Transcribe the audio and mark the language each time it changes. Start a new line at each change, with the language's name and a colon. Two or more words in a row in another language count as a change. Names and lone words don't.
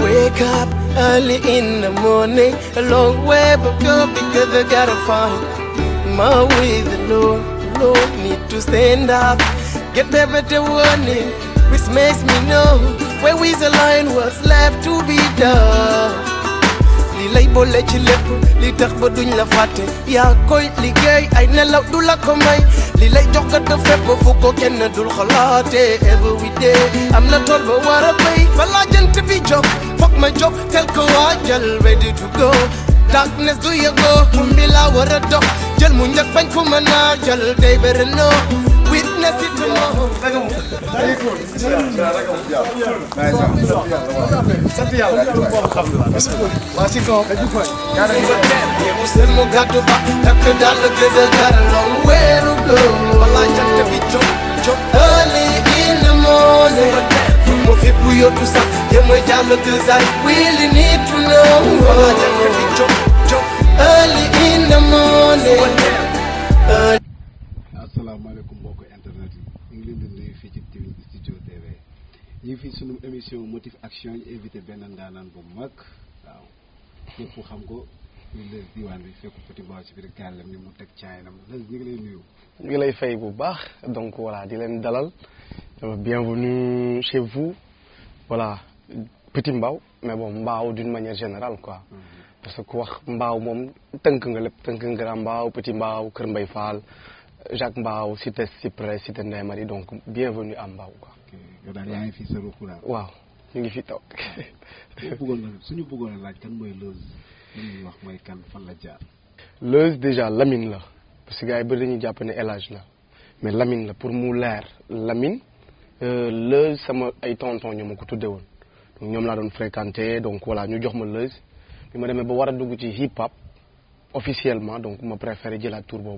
English: wake up early in the morning, a long way but go because I gotta find my way. The Lord need to stand up, get there better warning, which makes me know where is the line, what's left to be done.
Wolof: Li lay boole ci lépp li tax ba duñ la fàtte yaa koy liggéey ay nelaw du la ko may li lay jox ko def fépp fu ko kenn dul xalaate
English: every day
Wolof: am na tool ba war a béy balaa jant bi jóg foog ma jóg tel ko waajal
English: ready to go
Wolof: darkness du yëgoo tumbi laa war a dox jël mu njëkk bañ ko mën a jël day bëri
English: no witness it tomorrow.
Wolof: Mu gàddu ba takk dal gëz
English: a got a long way to go.
Wolof: Wala jant bi jóg
English: early in the morning.
Wolof: Mu fi bu yóotu sax yéen a jàll gëz
English: I really need to know.
Wolof: Wala jant bi jóg
English: early in the morning.
Wolof: Asalaamaaleykum mbokk internet yi ñu ngi leen di nuyu fii ci Studio TV ñu ngi fii sunu émission Motif Action ñu invité benn ndaanaan bu mag waaw ñëpp xam ko ñu Leuz diwaan bi fekk Petit Mbao ci biir gàllam ni mu teg caayinam Leuz ñu ngi lay nuyu. ñu ngi lay fay bu baax
French: donc voilà
Wolof: di leen dalal
French: bienvenue chez vous voilà Petit Mbao mais bon Mbao d'une manière générale quoi. Parce que
Wolof: ku wax Mbao moom tënk nga lépp tënk nga Grand Mbao Petit Mbao Kër Mbaye Fall.
French: Jacques Mbao cité Cyprès cité Ndeye Marie donc bienvenue à Mbao quoi.
Wolof: yow daal yaa ngi fi sa ruq daal. waaw ñu ngi fi toog. suñu bëggoon a laaj kan mooy Leuz li ñuy wax mooy kan fan la jaar. Leuz déjà Lamine la
French: parce que
Wolof: gars yi bëri dañuy jàpp ne El Hadj la mais Lamine la pour mu leer Lamine Leuz sama ay tonton ñoo ma ko tuddee woon donc ñoom laa doon
French: fréquenté donc voilà
Wolof: ñu jox ma Leuz bi ma demee ba war a dugg ci
English: hip hop
French: officiellement donc
Wolof: ma préféré jëlaat tour boobu.